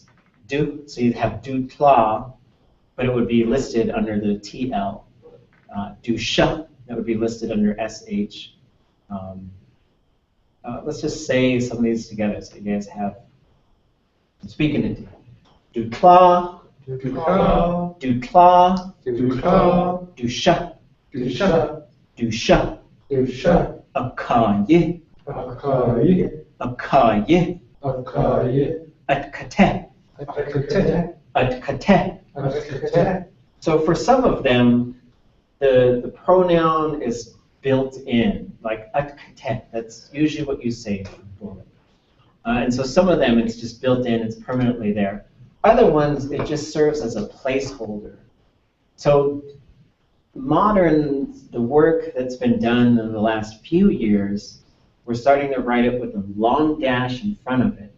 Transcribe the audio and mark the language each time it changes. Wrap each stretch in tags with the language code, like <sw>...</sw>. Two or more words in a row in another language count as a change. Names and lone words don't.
<en>So you'd have</en> <tli>du tla,</tli> <en>but it would be listed under the TL.</en> <tli>Du sh,</tli> <en>that would be listed under SH. Let's just say some of these together so you guys have, I'm speaking it to you.</en> <tli>Du tla, Du tla. du tla, Du tla. du sh, Du sh. du sh, Du sh. akaye, Akaye. akaye, Akaye. atkate, Akate. atkate. Akate.</tli> <en>So for some of them, the pronoun is built in, like atkate. That's usually what you say for it. And so some of them, it's just built in, it's permanently there. Other ones, it just serves as a placeholder. So the work that's been done in the last few years, we're starting to write it with a long dash in front of it.</en>